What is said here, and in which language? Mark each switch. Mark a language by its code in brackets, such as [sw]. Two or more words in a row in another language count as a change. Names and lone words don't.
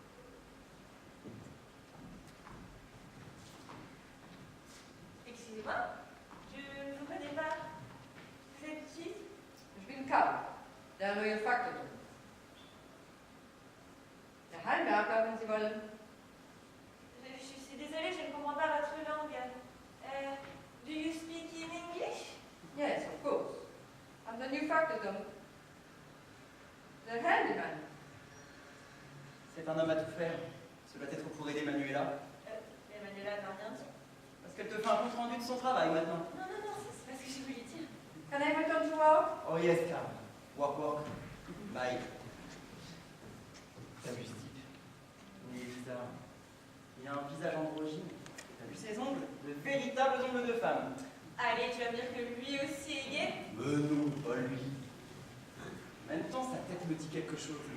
[fr] Excusez-moi, je ne vous connais pas. Vous êtes qui? [de] Ich bin Karl, der neue Faktor. Der Heimwerker, wenn Sie wollen. [fr] Je suis désolée, je ne comprends pas votre langue. [en] Do you speak in English? Yes, of course. I'm the new factotum. The handyman. [fr] C'est un homme à tout faire. Ce doit être pour aider Manuela. Manuela n'a rien dit. Parce qu'elle te fait un compte rendu de son travail maintenant. Non, non, non, c'est pas ce que je voulais dire. [en] Can I return to work? Oh yes, Carl. Walk, walk. Bye. [fr] T'as vu ce type? Il est bizarre. Il a un visage androgyne. T'as vu ses ongles? De véritables ongles de femme. Allez, tu vas me dire que lui aussi est gay? Mais non, pas lui. En même temps, sa tête me dit quelque chose.